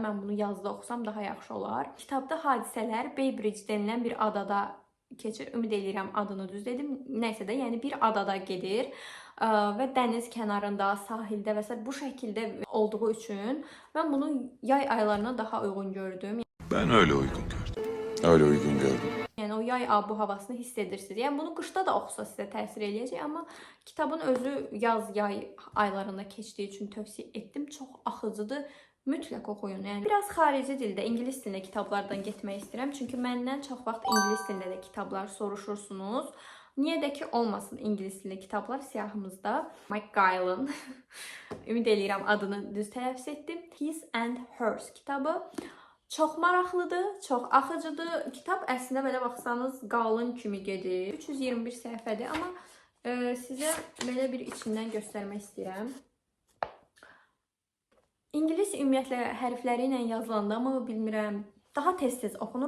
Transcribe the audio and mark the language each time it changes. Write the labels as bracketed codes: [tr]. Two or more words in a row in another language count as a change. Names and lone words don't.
[az] Mən bunu yazda oxusam daha yaxşı olar. Kitabda hadisələr Baybridge denilən bir adada keçir. Ümid edirəm adını düz dedim. Nəysə də, yəni bir adada gedir və dəniz kənarında, sahildə və s. bu şəkildə olduğu üçün mən bunu yay aylarına daha uyğun gördüm. [tr] Ben öyle uygun gördüm. Öyle uygun gördüm. [az] Yəni o yay abu havasını hiss edirsiniz. Yəni bunu qışda da oxusa sizə təsir eləyəcək, amma kitabın özü yaz-yay aylarında keçdiyi üçün tövsiyə etdim. Çox axıcıdır. Mütləq oxuyun. Yəni biraz xarici dildə, ingilis dilində kitablardan getmək istəyirəm. Çünki məndən çox vaxt ingilis dilində də kitablar soruşursunuz. Niyə də ki olmasın ingilis dilində kitablar siyahımızda. Mike Guy'ın ümid eləyirəm adını düz tələffüz etdim. His and Hers kitabı. Çox maraqlıdır, çox axıcıdır. Kitab əslində belə baxsanız qalın kimi gedir. 321 səhifədir, amma sizə belə bir içindən göstərmək istəyirəm. İngilis ümumiyyətlə hərfləri ilə yazılanda mı bilmirəm, daha tez-tez oxunur.